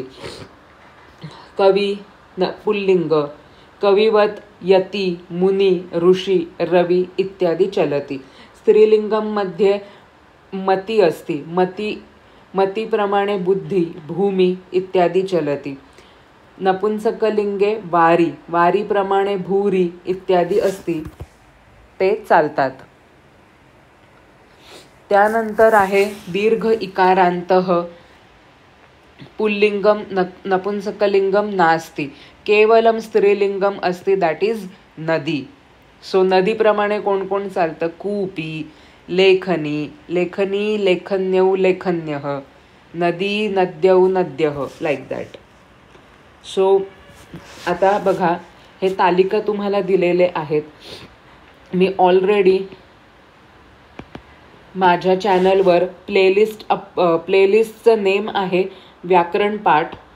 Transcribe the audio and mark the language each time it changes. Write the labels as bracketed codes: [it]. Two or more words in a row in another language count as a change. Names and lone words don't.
[sa] कवि पुल्लिंग, कविवत, यति, मुनि, ऋषि, रवि इत्यादि चलति. स्त्रीलिंगम मध्ये मति अस्ति. मति प्रमाणे बुद्धि, भूमि इत्यादि चलति. नपुंसकलिंगे वारी, वारी प्रमाणे भूरी इत्यादि अस्ति, [mr] ते चालतात. त्यानंतर आहे [sa] दीर्घ इकारांतः पुल्लिंगम नपुंसकलिंगम नास्ति. केवलम स्त्रीलिंगम अस्ति, [en] that is नदी. [mr] सो नदीप्रमाणे कोण कोण चालतं? [sa] कूपी, लेखनी, लेखनी, लेखन्यौ, लेखन्यः, नदी, नद्यौ, नद्यः, [en] like that. [mr] सो आता बघा, हे तालिका तुम्हाला दिलेले आहेत. मी ऑलरेडी माझ्या चॅनलवर प्लेलिस्टचं नेम आहे व्याकरण पाठ.